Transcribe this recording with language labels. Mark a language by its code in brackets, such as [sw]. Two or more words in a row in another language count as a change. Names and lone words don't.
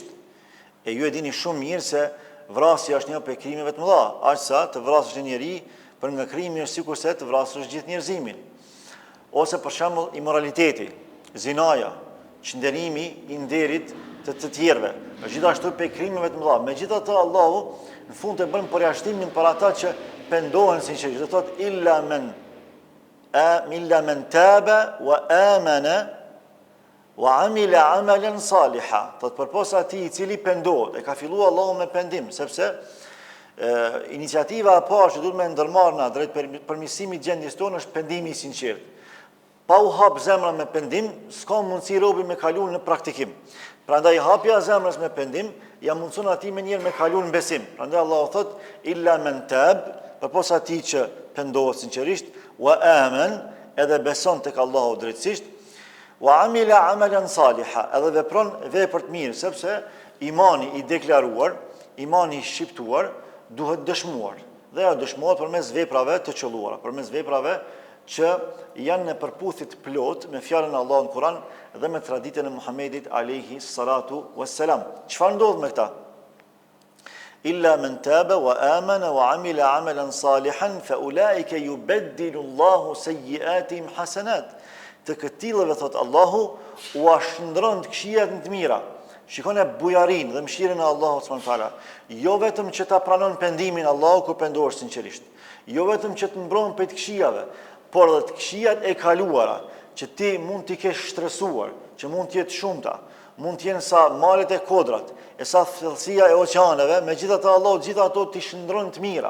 [sq] E ju e dini shumë mirë se vrasja është një prej krimeve të mëdha, aq sa të vrasësh një njeri për nga krimi është sikur se të vrasësh gjithë njerëzimin. Ose për shembull immoraliteti, zinaja, çndërimi i nderit të tjerëve. Është gjithashtu prej krimeve të mëdha. Megjithatë Allahu në fund e bën përjashtimin për ata që pendohen sinqerisht. Do thotë [ar] إلا من تاب وآمن وعمل عملا صالحا. [sq] Thot përposa atij i cili pendohet, e ka filluar Allahu me pendim, sepse iniciativa e parë që duhet me ndërmarrë na drejt përmirësimit gjendjes tonë është pendimi i sinqert. Pa u hap zemra me pendim, s'ka mundësi robi me kalu në praktikim. Prandaj hapja e zemrës me pendim, ja mundson atij me njëherë me kalu në besim. Prandaj Allahu thot [ar] إلا من تاب, [sq] përposa atij që pendohet sinqerisht, [ar] وآمن, [sq] edhe beson tek Allahu drejtësisht, [ar] وعمل عملا صالحا, [sq] edhe vepron vepër të mirë, sepse imani i deklaruar, imani i shqiptuar duhet dëshmuar. Dhe ajo dëshmohet përmes veprave të qelluara, përmes veprave që janë në përputhje plot me fjalën e Allahut në Kur'an dhe me traditën e Muhamedit [ar] عليه الصلاة والسلام. [sq] Çfarë ndodh me këta? [ar] إلا من تاب وآمن وعمل عملا صالحا فأولئك يبدل الله سيئاتهم حسنات. [sq] Të këtillëve thot Allahu u ashndron të këqijat në të mira. Shikone bujarinë dhe mëshirën e Allahut [ar] سبحانه وتعالى. [sq] Jo vetëm që ta pranon pendimin Allahu kur pendohesh sinqerisht. Jo vetëm që të mbron për të këqijave, por edhe të këqijat e kaluara, që ti mund t'i kesh shtresuar, që mund t'jetë shumëta, mund t'jenë sa malet e kodrat, e sa thellësia e oqeaneve, megjithatë Allahu gjitha ato t'i shndron të mira.